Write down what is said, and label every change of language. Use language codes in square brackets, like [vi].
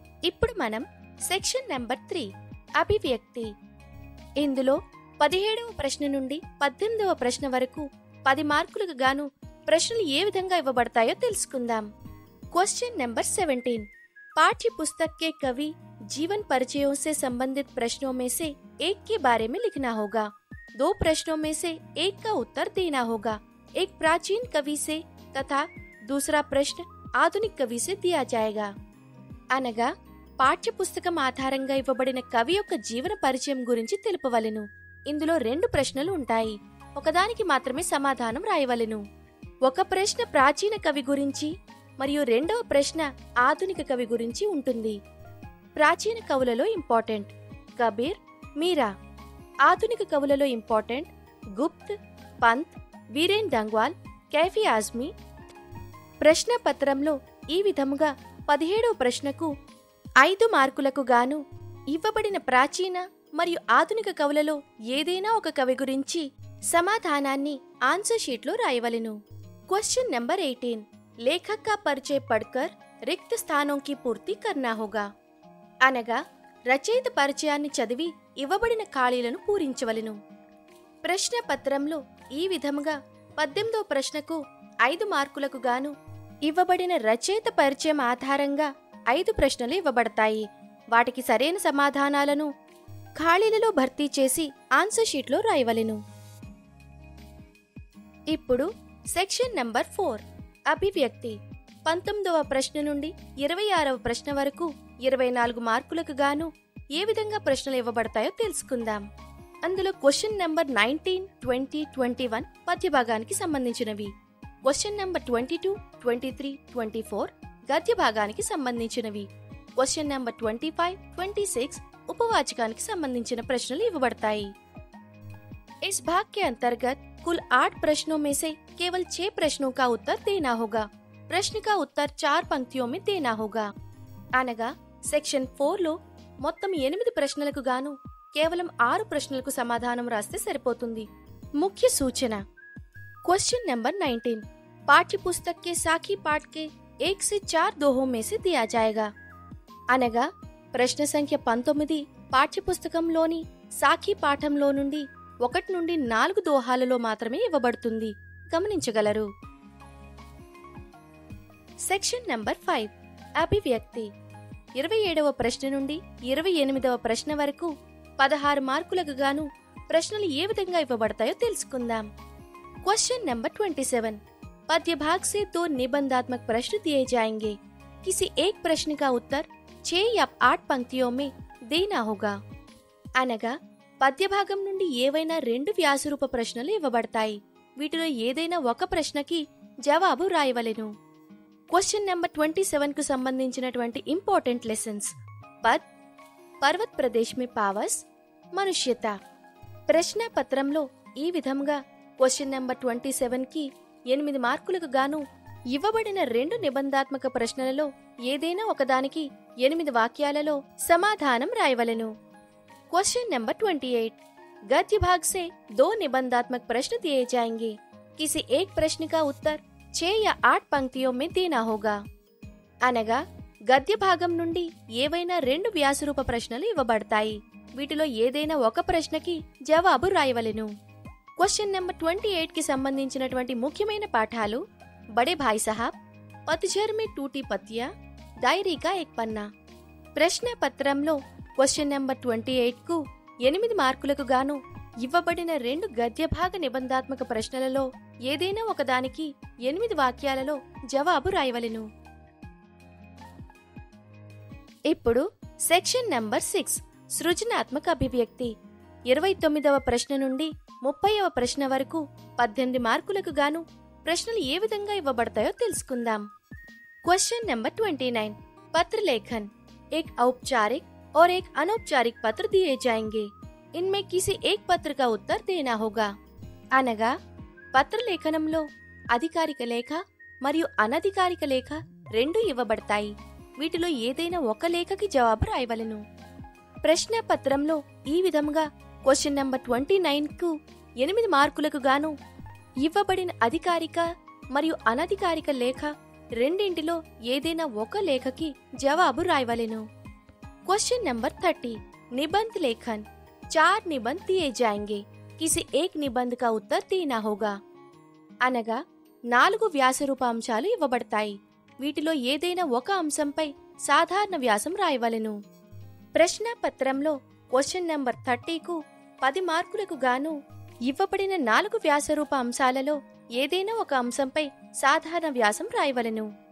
[te] ఇప్పుడు మనం section number 3, అభివ్యక్తి. ఇందులో 17వ ప్రశ్న నుండి 18వ ప్రశ్న వరకు 10 మార్కులకు గాను ప్రశ్నలు ఏ విధంగా ఇవ్వబడతాయో తెలుసుకుందాం. [hi] క్వశ్చన్ నెంबर 17, पाठ्य पुस्तक के कवि जीवन परिचयों से संबंधित प्रश्नों में से एक के बारे में लिखना होगा. 2 प्रश्नों में से एक का उत्तर देना होगा. एक प्राचीन कवि से तथा दूसरा प्रश्न आधुनिक कवि से दिया जाएगा. [te] అనగా పాఠ్య పుస్తకం ఆధారంగా ఇవ్వబడిన కవి యొక్క జీవన పరిచయం గురించి తెలుపవలెను. ఇందులో 2 ప్రశ్నలు ఉంటాయి. ఒకదానికి మాత్రమే సమాధానం రాయవలెను. ఒక ప్రశ్న ప్రాచీన కవి గురించి మరియు రెండవ ప్రశ్న ఆధునిక కవి గురించి ఉంటుంది. ప్రాచీన కవులలో ఇంపార్టెంట్ కబీర్, మీరా. ఆధునిక కవులలో ఇంపార్టెంట్ గుప్త్, పంత్, వీరేన్ డంగ్వాల్, కైఫీ ఆజ్మీ. ప్రశ్న పత్రంలో ఈ విధముగా 17వ ప్రశ్నకు 5 మార్కులకు గాను ఇవ్వబడిన ప్రాచీన మరియు ఆధునిక కవులలో ఏదైనా ఒక కవి గురించి సమాధానాన్ని ఆన్సర్ షీట్లో రాయవలెను. [hi] क्वेश्चन नंबर 18, लेखक का परिचय पढ़कर रिक्त स्थानों की पूर्ति करना होगा. [te] అనగా రచయిత పరిచయాన్ని చదివి ఇవ్వబడిన ఖాళీలను పూరించవలెను. ప్రశ్న పత్రంలో ఈ విధముగా 18వ ప్రశ్నకు 5 మార్కులకు గాను ఇవ్వబడిన రచయిత పరిచయం ఆధారంగా 5 ప్రశ్నలు ఇవ్వబడతాయి. వాటికి సరైన సమాధానాలను ఖాళీలలో భర్తీ చేసి ఆన్సర్ షీట్లో రాయవలెను. ఇప్పుడు సెక్షన్ నంబర్ 4 అభివ్యక్తి. 19వ ప్రశ్న నుండి 26వ ప్రశ్న వరకు 24 మార్కులకు గాను ఏ విధంగా ప్రశ్నలు ఇవ్వబడతాయో తెలుసుకుందాం. అందులో క్వశ్చన్ నంబర్ 19, 20, 21 పద్య భాగానికి సంబంధించినవి. క్వశ్చన్ నంబర్ 22, 23, 24 గద్య భాగానికి సంబంధించినవి. క్వశ్చన్ నంబర్ 25, 26 ఉపవాచకానికి సంబంధించిన ప్రశ్నలు ఇవ్వబడతాయి. [hi] इस भाग के अंतर्गत कुल 8 प्रश्नों में से केवल 6 प्रश्नों का उत्तर देना होगा. प्रश्न का उत्तर 4 पंक्तियों में देना होगा. [te] అనగా సెక్షన్ 4లో మొత్తం 8 ప్రశ్నలకు గాను కేవలం 6 ప్రశ్నలకు సమాధానం రాస్తే సరిపోతుంది. ముఖ్య సూచన. [hi] क्वेश्चन नंबर 19 पाठ्य पुस्तक के साखी पाठ के 1 से 4 दोहों में से दिया जाएगा. [te] అనగా ప్రశ్న సంఖ్య 19 పాఠ్యపుస్తకంలోని సాఖీ పాఠంలో నుండి 1 నుండి 4 దోహాలలో మాత్రమే ఇవ్వబడుతుంది. గమనించగలరు. Section number 5 అభివ్యక్తి. 27వ ప్రశ్న నుండి 28వ ప్రశ్న వరకు 16 మార్కులకు గాను ప్రశ్నలు ఏ విధంగా ఇవ్వబడతాయో తెలుసుకుందాం. [hi] क्वेश्चन नंबर 27 पद्य भाग से 2 निबंधात्मक प्रश्न दिए जाएंगे. किसी एक प्रश्न का उत्तर 6 या 8 पंक्तियों में देना होगा. [te] అనగా పద్య భాగం నుండి ఏవైనా 2 వ్యాసరూప ప్రశ్నలు ఇవ్వబడతాయి. వీటిలో ఏదైనా ఒక ప్రశ్నకి జవాబు రాయవలెను. క్వశ్చన్ నెంబర్ 27 కు సంబంధించినటువంటి ఇంపార్టెంట్ లెసన్స్. పద్, పర్వత్ ప్రదేశ్ మే పావస్, మనుష్యత. ప్రశ్న పత్రంలో ఈ విధంగా క్వశ్చన్ నెంబర్ 27 కి 8 మార్కులకు గాను ఇవ్వబడిన 2 నిబంధాత్మక ప్రశ్నలలో ఏదైనా ఒకదానికి 8 వాక్యాలలో సమాధానం రాయవలెను. [hi] क्वेश्चन नंबर 28 गद्य भाग से 2 निबंधात्मक प्रश्न दिए जाएंगे. किसी एक प्रश्न का उत्तर 6 या 8 पंक्तियों में देना होगा. [te] అనగా గద్య భాగం నుండి ఏవైనా 2 వ్యాసరూప ప్రశ్నలు ఇవ్వబడతాయి. వీటిలో ఏదైనా ఒక ప్రశ్నకి జవాబు రాయవలెను. క్వశ్చన్ నెంబర్ 28 కి సంబంధించినటువంటి ముఖ్యమైన పాఠాలు బడే భాయ్ సాహబ్, పతఝర్ మే టూటీ పత్తియా, డైరీ కా ఏక్ పన్నా. ప్రశ్న పత్రంలో క్వశ్చన్ నెంబర్ 28 కు 8 మార్కులకు గాను ఇవ్వబడిన 2 గద్య భాగ నిబంధాత్మక ప్రశ్నలలో ఏదైనా ఒకదానికి 8 వాక్యాలలో జవాబు రాయవలెను. ఇప్పుడు సెక్షన్ నంబర్ 6 సృజనాత్మక అభివ్యక్తి. 29వ ప్రశ్న నుండి 30వ ప్రశ్న వరకు 18 మార్కులకు గాను ప్రశ్నలు ఏ విధంగా ఇవ్వబడతాయో తెలుసుకుందాం. క్వశ్చన్ నెంబర్ 29 పత్ర లేఖన్. [hi] एक औपचारिक और एक अनौपचारिक पत्र दिए जाएंगे. इनमें किसी एक पत्र का उत्तर देना होगा. [te] అనగా పత్ర లేఖనంలో అధికారిక లేఖ మరియు అనధికారిక లేఖ 2 ఇవ్వబడతాయి. వీటిలో ఏదైనా ఒక లేఖకి జవాబు రాయవలెను. ప్రశ్న పత్రంలో ఈ విధంగా క్వశ్చన్ నంబర్ 29 కు 8 మార్కులకు గాను ఇవ్వబడిన అధికారిక మరియు అనధికారిక లేఖ రెండింటిలో ఏదైనా ఒక లేఖకి జవాబు రాయవలెను. [hi] क्वेश्चन नंबर 30 निबंध लेखन. 4 निबंध दिए जाएंगे. किसी एक निबंध का उत्तर देना होगा. [te] అనగా 4 వ్యాసరూప అంశాలు ఇవ్వబడతాయి. వీటిలో ఏదైనా ఒక అంశంపై సాధారణ వ్యాసం రాయవలెను. ప్రశ్న పత్రంలో క్వశ్చన్ నంబర్ 30 కు 10 మార్కులకు గాను ఇవ్వబడిన 4 వ్యాసరూప అంశాలలో ఏదైనా ఒక అంశంపై సాధారణ వ్యాసం రాయవలెను.